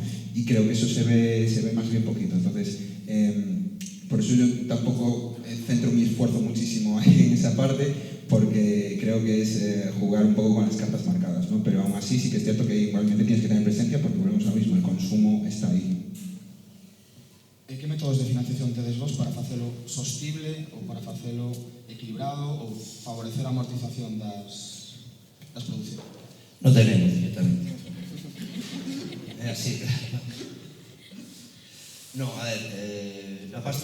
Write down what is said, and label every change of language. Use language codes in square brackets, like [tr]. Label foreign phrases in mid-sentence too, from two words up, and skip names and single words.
[es] Y creo que eso se ve más bien poquito. Entonces, por eso yo tampoco centro mi esfuerzo muchísimo ahí en esa parte, porque creo que es jugar un poco con las cartas marcadas, ¿no? Pero aún así sí que es cierto que igualmente tienes que tener presencia, porque volvemos a lo mismo, el consumo está ahí. [gl] Que métodos de financiación tedes vos para facelo sostible ou para facelo equilibrado ou favorecer a amortización das producións? [es] No tenemos directamente. [gl] É así. [es] No, a ver, la pasta...